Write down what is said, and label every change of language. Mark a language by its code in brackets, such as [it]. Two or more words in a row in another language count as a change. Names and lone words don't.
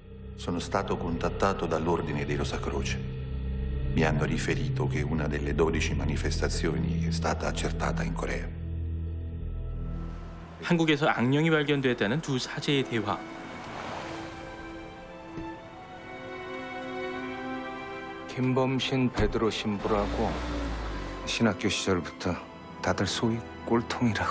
[it] Sono stato contattato dall'Ordine dei Rosacroce. Mi hanno riferito che una delle 12 manifestazioni è stata accertata in Corea. [ko] 한국에서 악령이 발견됐다는 두 사제의 대화. 김범신 베드로 신부라고 신학교 시절부터 다들 소위 꼴통이라고.